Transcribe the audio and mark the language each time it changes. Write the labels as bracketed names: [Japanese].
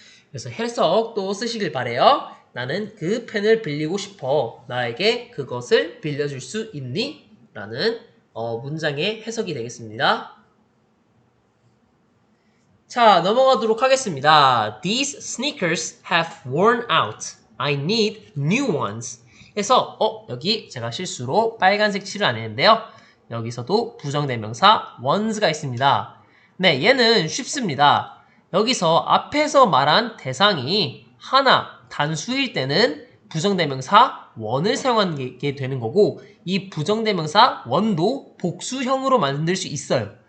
[Korean] 그래서 해석도 쓰시길 바래요. 나는 그 펜을 빌리고 싶어. 나에게 그것을 빌려줄 수 있니? 라는 문장의 해석이 되겠습니다. 자, 넘어가도록 하겠습니다. [English] These sneakers have worn out. I need new ones. [Korean] 그래서 여기 제가 실수로 빨간색 칠을 안 했는데요. 여기서도 부정대명사 ones가 있습니다. 네, 얘는 쉽습니다. 여기서 앞에서 말한 대상이 하나, 단수일 때는 부정대명사 one을 사용하게 되는 거고 이 부정대명사 one도 복수형으로 만들 수 있어요.